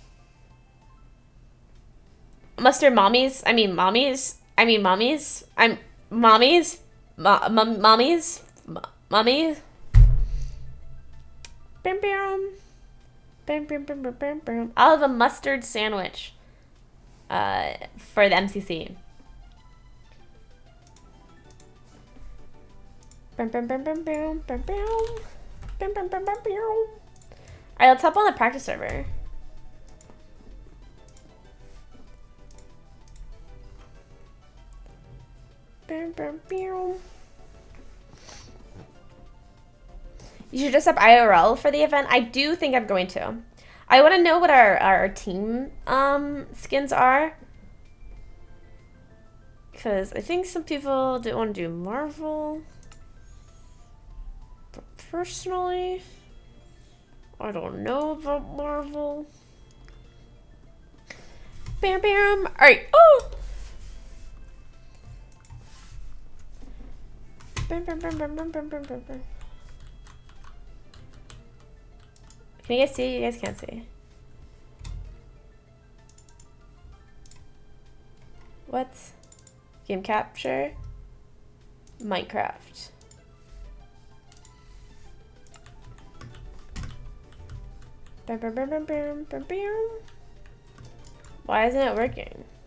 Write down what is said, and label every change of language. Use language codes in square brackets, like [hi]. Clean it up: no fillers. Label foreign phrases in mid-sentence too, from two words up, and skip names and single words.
[en] Mustard Mommies? I mean, mommies? I mean, mommies? I'm... Mommies? Mommies? Mommies? Bam, bam. Bam, bam, bam, bam, bam, bam. I'll have a mustard sandwich for the MCC. Bam, bam, bam, bam, bam, bam, bam. Bam, bam, bam, bam, bam. Alright, let's hop on the practice server. Bam, bam, bam. You should dress up IRL for the event. I do think I'm going to. I want to know what our team skins are. Because I think some people didn't want to do Marvel. But personally, I don't know about Marvel. Bam, bam. Alright. Oh! Bam, bam, bam, bam, bam, bam, bam, bam, bam. Can you guys see? You guys can't see. What? Game capture? Minecraft. Why isn't it working?